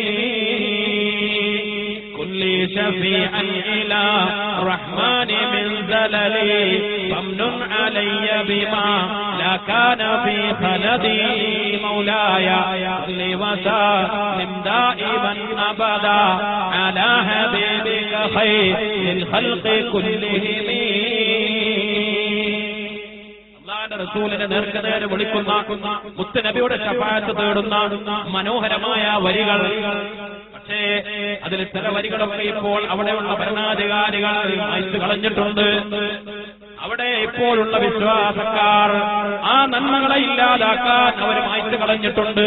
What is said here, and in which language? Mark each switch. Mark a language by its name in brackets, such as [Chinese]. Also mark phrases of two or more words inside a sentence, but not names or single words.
[Arabic] كل شفيعا إلى الرحمن من زللي فامنن علي بما لا كان في خلدي مولاي صل وسلم دائما أبدا على حبيبك خير الخلق كلهم. [Malayalam] റസൂലിനെ നേർക്കുനേരെ വിളിക്കുന്ന മുത്തുനബിയുടെ ശഫാഅത്ത് തേടുന്ന മനോഹരമായ വരികൾ. പക്ഷേ അതിൽ ചില വരികളൊക്കെ ഇപ്പോൾ അവിടെയുള്ള ഭരണാധികാരികൾ മായ്ച്ചു കളഞ്ഞിട്ടുണ്ട്. അവിടെ ഇപ്പോഴുള്ള വിശ്വാസക്കാർ ആ നന്മകളെ ഇല്ലാതാക്കാൻ അവർ മായ്ച്ചു കളഞ്ഞിട്ടുണ്ട്.